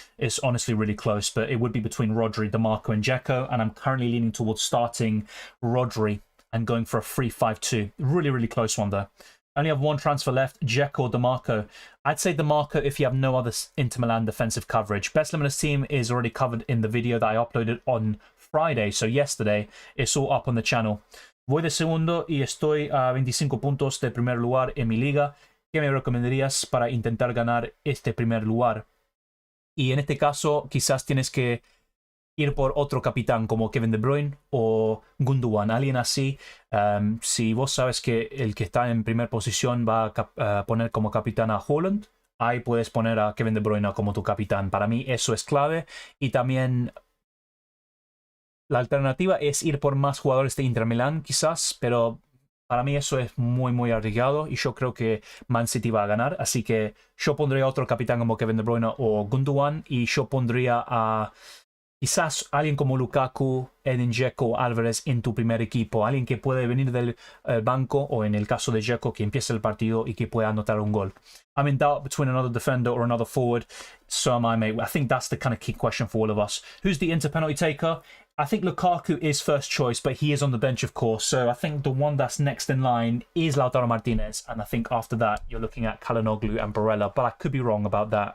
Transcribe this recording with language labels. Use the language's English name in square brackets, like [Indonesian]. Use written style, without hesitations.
[English] It's honestly really close, but it would be between Rodri, DeMarco, and Dzeko, and I'm currently leaning towards starting Rodri and going for a 3-5-2. Really, really close one, though. I only have one transfer left, Dzeko or DeMarco. I'd say DeMarco if you have no other Inter Milan defensive coverage. Best Limitless team is already covered in the video that I uploaded on Friday, so yesterday. It's all up on the channel. [Spanish] Voy de segundo y estoy a 25 puntos de primer lugar en mi liga. ¿Qué me recomendarías para intentar ganar este primer lugar? Y en este caso, quizás tienes que ir por otro capitán como Kevin De Bruyne o Gundogan, alguien así. Si vos sabes que el que está en primera posición va a poner como capitán a Haaland, ahí puedes poner a Kevin De Bruyne como tu capitán. Para mí eso es clave. Y también la alternativa es ir por más jugadores de Inter Milán, quizás, pero para mí eso es muy, muy arriesgado y yo creo que Man City va a ganar. Así que yo pondría otro capitán como Kevin De Bruyne o Gundogan y yo pondría a quizás alguien como Lukaku, Edin Dzeko, Álvarez en tu primer equipo. Alguien que puede venir del banco o en el caso de Dzeko que empiece el partido y que pueda anotar un gol. [English] I'm in doubt between another defender or another forward. So am I, mate. I think that's the kind of key question for all of us. Who's the Inter penalty taker? I think Lukaku is first choice, but he is on the bench, of course. So I think the one that's next in line is Lautaro Martinez. And I think after that, you're looking at Calhanoglu and Barella. But I could be wrong about that.